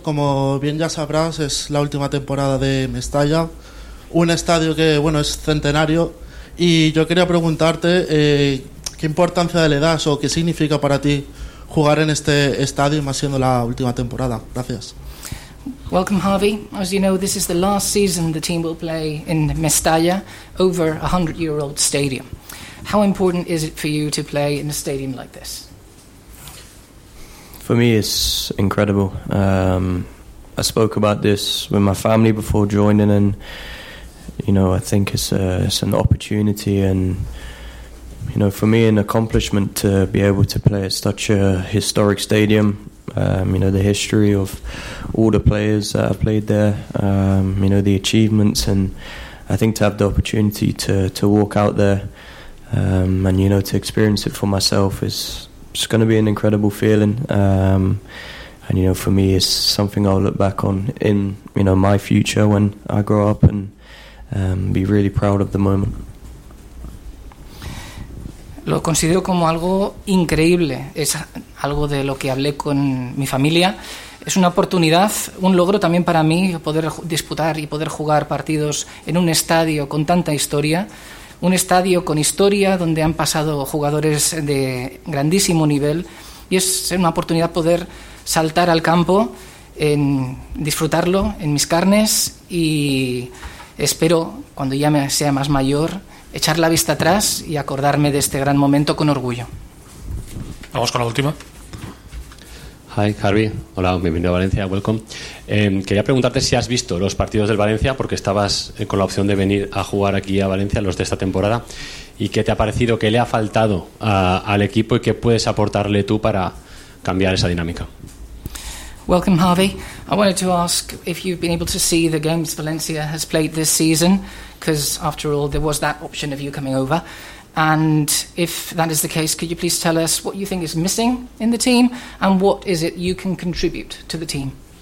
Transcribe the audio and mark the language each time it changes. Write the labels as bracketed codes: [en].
[es] Como bien ya sabrás, es la última temporada de Mestalla. Un estadio que, bueno, es centenario, y yo quería preguntarte qué importancia le das o qué significa para ti jugar en este estadio, más siendo la última temporada. Gracias. [en] Welcome, Harvey. As you know, this is the last season the team will play in Mestalla, over a 100-year-old stadium. How important is it for you to play in a stadium like this? For me, it's incredible. I spoke about this with my family before joining, and you know, I think it's an opportunity, and you know, for me, an accomplishment to be able to play at such a historic stadium. You know, the history of all the players that have played there. You know, the achievements, and I think to have the opportunity to walk out there and you know, to experience it for myself is just going to be an incredible feeling. And you know, for me, it's something I'll look back on in, you know, my future when I grow up, and be really proud of the moment. [es] Lo considero como algo increíble. Es algo de lo que hablé con mi familia. Es una oportunidad, un logro también para mí, poder disputar y poder jugar partidos en un estadio con tanta historia. Un estadio con historia donde han pasado jugadores de grandísimo nivel. Y es una oportunidad poder saltar al campo, en disfrutarlo en mis carnes, y espero, cuando ya sea más mayor, echar la vista atrás y acordarme de este gran momento con orgullo. Vamos con la última. [en] Hi, Harvey. [es] Hola, bienvenido a Valencia. [en] Welcome. [es] Quería preguntarte si has visto los partidos del Valencia, porque estabas con la opción de venir a jugar aquí a Valencia, los de esta temporada. ¿Y qué te ha parecido? ¿Qué le ha faltado al equipo y qué puedes aportarle tú para cambiar esa dinámica? [en] Welcome, Harvey. I wanted to ask if you've been able to see the games Valencia has played this season, because after all, there was that option of you coming over. And if that is the case, could you please tell us what you think is missing in the team and what is it you can contribute to the team?